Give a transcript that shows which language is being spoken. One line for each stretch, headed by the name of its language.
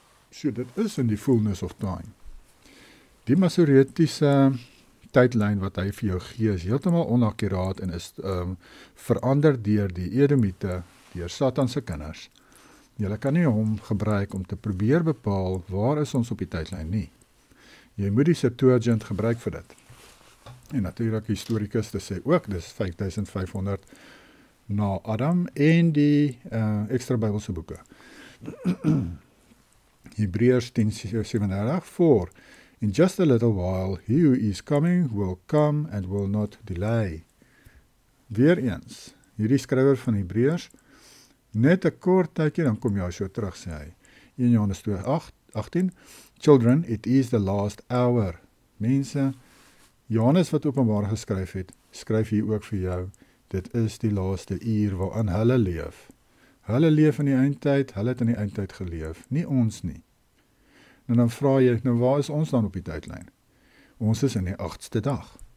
Afrikaans: So dit is in die
English: fullness of time.
Afrikaans: Die masoretiese tydlyn wat hy vir jou gee is heeltemal onakkuraat en is verander deur die Edomite, deur Satan se kinders. Jy kan nie hom gebruik om te probeer bepaal waar is ons op die tydlyn nie. Jy moet die Septuagint gebruik vir dit. En natuurlik historikuste sê ook dis 5500 na Adam en die ekstra Bybelse boeke.
English: Hebreërs 10:37 voor in just a little while he who is coming will come and will not delay.
Afrikaans: Weereens, hierdie skrywer van Hebreërs, net 'n kort tydjie dan kom jy so terug sê hy.
English: 1 Johannes 2:18 Children, it is the last hour.
Afrikaans: Mense, Johannes wat Openbaring geskryf het, skryf hier ook vir jou, dit is die laaste uur waarin hulle leef. Hulle leef in die eindtyd, hulle het in die eindtyd geleef, nie ons nie. En dan vra jy, nou waar is ons dan op die tydlyn? Ons is in die 8ste dag.